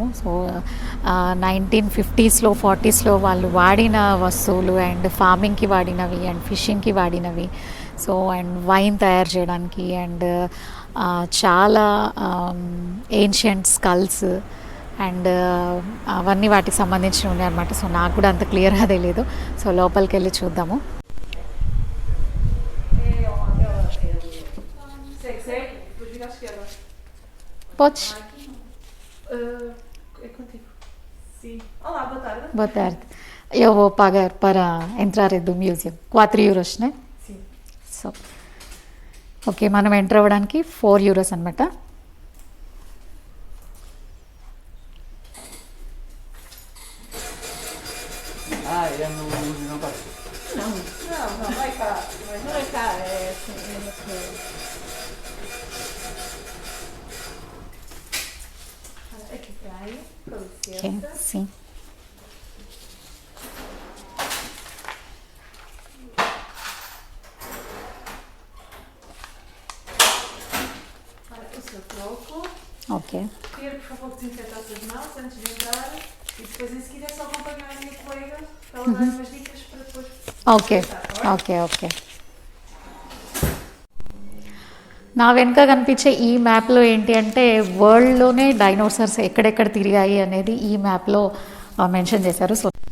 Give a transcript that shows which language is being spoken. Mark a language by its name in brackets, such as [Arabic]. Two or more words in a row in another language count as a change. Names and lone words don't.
[Telugu] సో 1950s 40s వాళ్ళు వాడిన వస్తువులు అండ్ ఫార్మింగ్కి వాడినవి అండ్ ఫిషింగ్కి వాడినవి. [English] so and wine [Telugu] తయారు చేయడానికి అండ్ చాలా [English] ancient skulls and [Telugu] అవన్నీ వాటికి సంబంధించినవి ఉన్నాయన్నమాట. సో నాకు కూడా అంత క్లియర్గా తెలియదు. సో లోపలికి వెళ్ళి చూద్దాము. [Portuguese] Podes? É contigo. Sim. Olá, boa tarde. Boa tarde. Eu vou pagar para entrar do museum. 4 euros, né? Sim. [Telugu] So. ఓకే, మనం ఎంటర్ అవ్వడానికి 4 euros అనమాట. [Portuguese] Não, vai cá. Mas não vai cá, é assim, aqui tem, com Okay, licença. sim. Olha, o seu troco. [Telugu] ఓకే. [Portuguese] Quero, por favor, desinfetar as suas mãos antes de entrar. E depois, em seguida, é só acompanhar a minha colega para ela dar umas dicas para depois. [Telugu] ఓకే ఓకే ఓకే. నా వెనుక కనిపించే ఈ మ్యాప్లో ఏంటి అంటే వరల్డ్లోనే డైనోసార్స్ ఎక్కడెక్కడ తిరిగాయి అనేది ఈ మ్యాప్లో మెన్షన్ చేశారు. సో